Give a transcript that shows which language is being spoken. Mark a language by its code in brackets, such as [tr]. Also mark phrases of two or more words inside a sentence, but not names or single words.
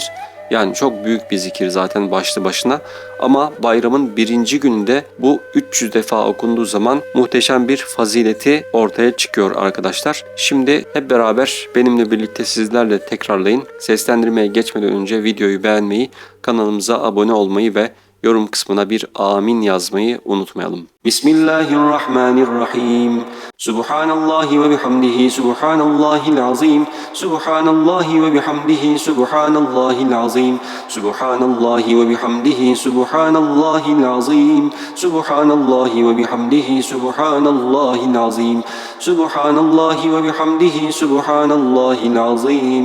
[tr] Yani çok büyük bir zikir zaten başlı başına, ama bayramın birinci gününde bu 300 defa okunduğu zaman muhteşem bir fazileti ortaya çıkıyor arkadaşlar. Şimdi hep beraber benimle birlikte sizlerle tekrarlayın. Seslendirmeye geçmeden önce videoyu beğenmeyi, kanalımıza abone olmayı ve yorum kısmına bir amin yazmayı unutmayalım. [ar] بسم الله الرحمن الرحيم. سبحان الله وبحمده، سبحان الله العظيم. سبحان الله وبحمده، سبحان الله العظيم. سبحان الله وبحمده، سبحان الله العظيم. سبحان الله وبحمده، سبحان الله العظيم. سبحان الله وبحمده، سبحان الله العظيم.